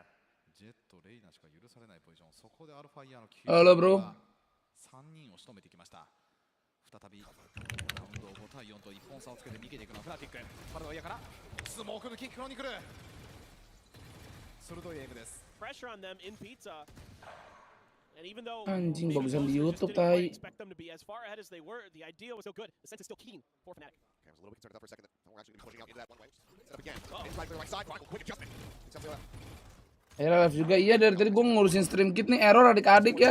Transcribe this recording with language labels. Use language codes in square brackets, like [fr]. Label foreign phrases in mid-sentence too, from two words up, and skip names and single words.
[ja] ジェット、レイナしか許されないポジション、そこでアルファイヤーの9が3人を仕留めてきました。再びラウンド5対4と1本差をつけて逃げていくのはフナティック。パルドイヤからスモークのキックロニクル、鋭いエイムです。 [id] Anjing bagusan di YouTube tai. Live juga iya, dari tadi gue ngurusin [en] stream kit [id] nih, error adik-adik ya.